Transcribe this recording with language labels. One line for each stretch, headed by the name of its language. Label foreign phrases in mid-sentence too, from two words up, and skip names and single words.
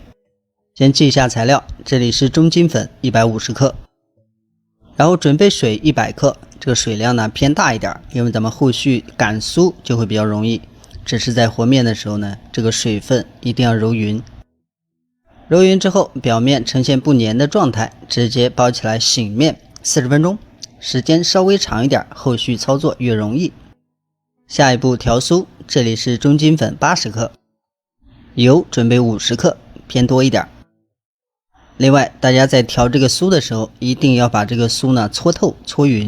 Chinese: 先记一下材料，这里是中筋粉150克，然后準備水100克，這個水量呢偏大一點，因為咱們後續擀酥就會比較容易。只是在和面的時候呢，這個水分一定要揉匀。揉匀之後，表面呈現不粘的狀態，直接包起來醒面40分鐘。時間稍微長一點，後續操作越容易。下一步調酥，這裡是中筋粉80克，油準備50克，偏多一點。另外，大家在調這個酥的時候，一定要把這個酥呢搓透、搓匀。